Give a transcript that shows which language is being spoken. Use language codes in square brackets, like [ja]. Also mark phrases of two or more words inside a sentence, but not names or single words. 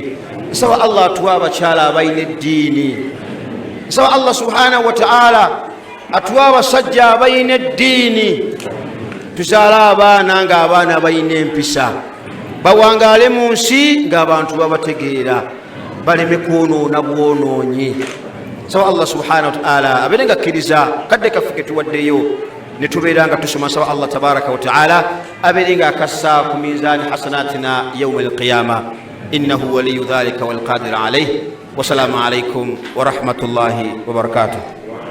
[lg] Saba Allah atuwa abakyala abalina eddiini, saba Allah [ar] سبحانه وتعالى [lg] atuwa abasajja abalina eddiini, tuzaale abaana ng'abaana balina empisa, bawangaale mu nsi ng'abantu babategeera, baleme kwonoona bwonoonyi. Saba Allah [ar] سبحانه وتعالى [lg] abeere nga akkiriza kadde kaffe ke tuwaddeyo ne tubeera nga tusoma. [ar] Saba Allah تبارك وتعالى [lg] abeere nga akassa ku mizaani [ar] حسناتنا يوم القيامة إنه ولي ذلك والقادر عليه. والسلام عليكم ورحمة الله وبركاته.